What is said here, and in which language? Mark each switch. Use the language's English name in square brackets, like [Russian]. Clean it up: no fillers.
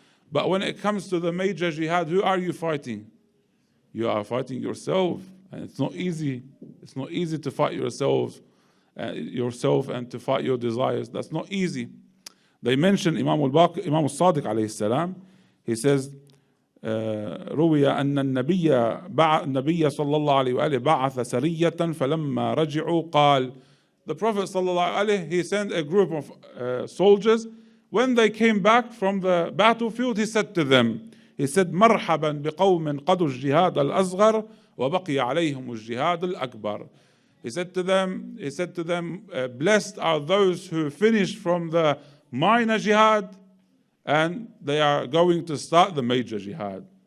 [English] But when it comes to the major jihad, who are you fighting? You are fighting yourself, and it's not easy. It's not easy to fight yourself and to fight your desires. That's not easy. They mention Imam al-Sadiq alayhi salam. He says, [Arabic] روي أن النبي صلى الله عليه وآله بعث سرية فلما رجعوا قال, [English] the Prophet صلى الله عليه, he sent a group of soldiers. When they came back from the battlefield, he said to them, he said, [Arabic] مرحبا بقوم قضوا الجهاد الأصغر وبقي عليهم الجهاد الأكبر. [English] He said to them, blessed are those who finished from the minor jihad, and they are going to start the major jihad.